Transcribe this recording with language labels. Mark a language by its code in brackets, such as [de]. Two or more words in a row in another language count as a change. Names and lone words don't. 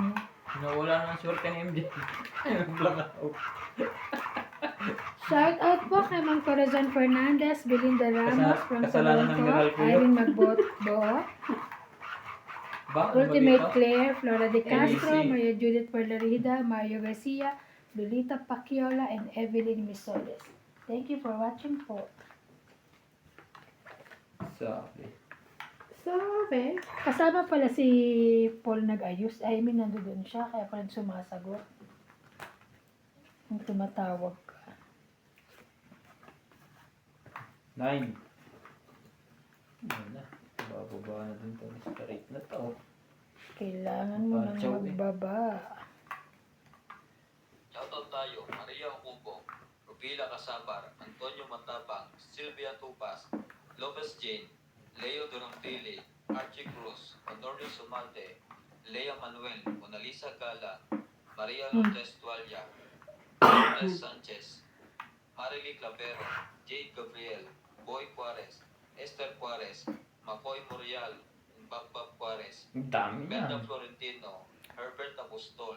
[tl] Nawala ng short ni MJ. Blackout. Shout out po kay Ma'am Corazon Fernandez, Belinda Ramos from Kasalanan ng Miral Toronto, ko yun. Irene Magboto, Ba? Ano ba Ultimate dito? Claire, Flora de Castro, ABC. Maria Judith Perlarida, Mario Garcia, Lolita Pacquiaola, and Evelyn Misoles. [en] Thank you for watching po. [tl] Sabi. Sabi. Kasama pala si Paul nag-ayos. [en] I mean, [tl] nandoon siya, kaya pala sumasagot. Kung tumatawag ka. 9. Wala. Bababa na din to. Straight na to. Kailangan mo nang Pachaw eh. magbaba. Shoutout tayo, Maria Ocumpo, Rubila Casabar, Antonio Matabang, Sylvia Tupas, Lopez Jane, Leo Durantili, Archie Cruz, Honorio Sumalte, Lea Manuel, Monalisa Gala, Maria Lourdes Tualia, Lourdes Sanchez, Marily Clavero, Jade Gabriel, Boy Juarez, Esther Juarez, Makoy Morial, Babbab Juarez, Ang dami Brenda na. Florentino, Herbert Apostol,